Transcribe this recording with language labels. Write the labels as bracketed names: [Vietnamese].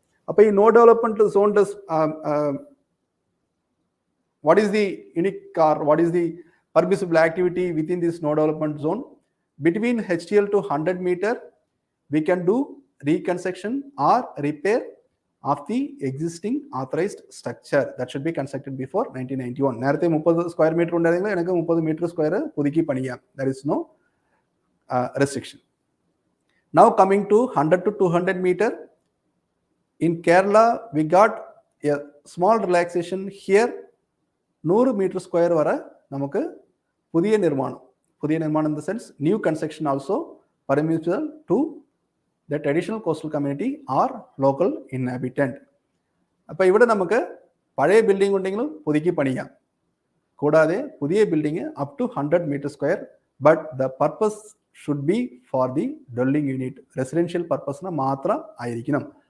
[English] Appo no development zone does what is the unique or what is the permissible activity within this no development zone? Between HTL to 100 meter, we can do reconstruction or repair of the existing authorized structure that should be constructed before 1991. [Malayalam] നേരത്തെ 30 square metre ഉണ്ടായിരുന്നെങ്കിൽ എനിക്ക് 30 metre square പുതുക്കി പണിയാം. [English] There is no restriction. Now coming to 100 to 200 meter, in Kerala we got a small relaxation here. 100 meter square [Malayalam] വരെ നമുക്ക് പുതിയ നിർമ്മാണം [English] in the sense new construction also permissible to the traditional coastal community or local inhabitant. [Malayalam] അപ്പോൾ ഇവിടെ നമുക്ക് പഴയ building ഉണ്ടെങ്കിലും പുതുക്കി പണിയാം. കൂടാതെ പുതിയ building up to 100 meter square, [English] but the purpose should be for the dwelling unit, residential purpose [Malayalam] മാത്രം ആയിരിക്കണം.